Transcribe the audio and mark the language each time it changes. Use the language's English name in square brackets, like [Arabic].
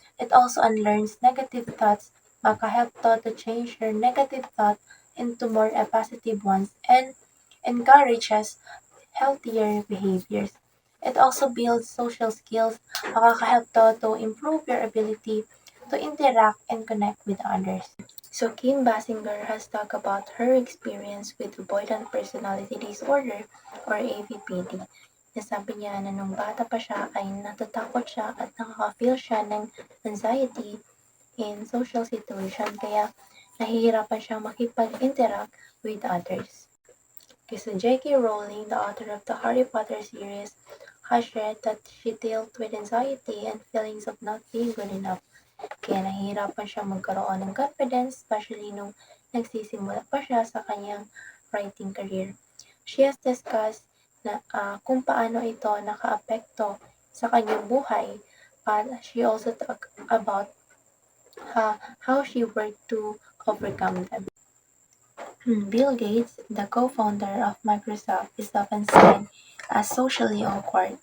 [English] It also unlearns negative thoughts. Makahelp to change your negative thought into more positive ones and encourages healthier behaviors. It also builds social skills. Makakahelp to improve your ability to interact and connect with others. So Kim Basinger has talked about her experience with avoidant personality disorder or AVPD. [Filipino] Nasabi niya na nung bata pa siya ay natatakot siya at nakaka-feel siya ng anxiety [English] in social situation [Filipino] kaya nahihirapan siya makipag-interact [English] with others. [Filipino] Okay, so J.K. Rowling, the author of the Harry Potter series, has shared that she dealt with anxiety and feelings of not being good enough. Kaya nahihirapan siya magkaroon ng confidence, especially nung nagsisimula pa siya sa kanyang writing career. [English] She has discussed [Filipino] na kung paano ito nakaapekto sa kanyang buhay, [English] but she also talked about how she worked to overcome them. Bill Gates, the co-founder of Microsoft, is often seen as socially awkward.